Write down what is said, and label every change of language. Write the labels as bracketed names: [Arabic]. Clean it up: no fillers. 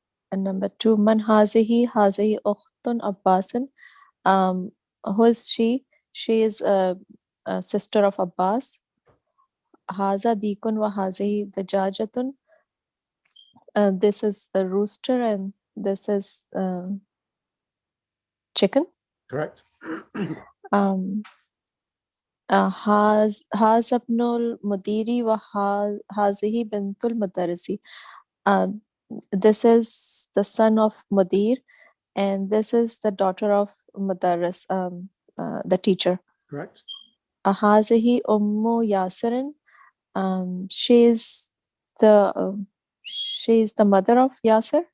[English] And number 2, [Arabic] man hazihi ukhtun Abbasin. [English] Who is she? She is a sister of Abbas. [Arabic] Haza dikun wa hazihi dajajatun. [English] This is a rooster and this is chicken. Correct. [Arabic] هذا ابن المدير وهذه بنت المدرس. [English] This is the son of Mudir and this is the daughter of Mudarris, the teacher. Correct. [Arabic] هذه أم ياسر. [English] She is the mother of Yasir.